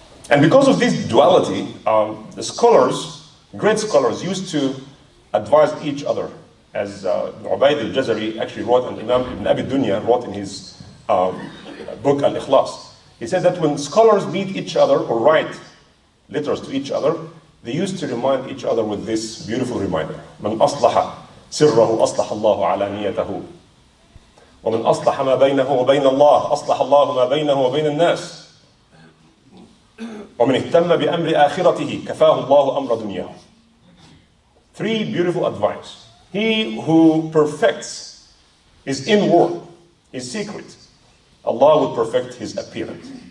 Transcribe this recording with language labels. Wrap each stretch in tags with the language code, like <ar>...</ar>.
<en>And because of this duality, the scholars, great scholars, used to advise each other. As Ubayd al-Jazari actually wrote, and Imam Ibn Abi Dunya wrote in his book Al-Ikhlas. He said that when scholars meet each other or write letters to each other, they used to remind each other with this beautiful reminder.</en> <ar>من أصلح سره أصلح الله علانيته ومن أصلح ما بينه وبين الله أصلح الله ما بينه وبين الناس ومن اهتم بأمر آخرته كفاه الله أمر دنياه.</ar> <en>Three beautiful advice. He who perfects his inward, his secret, Allah will perfect his appearance.</en>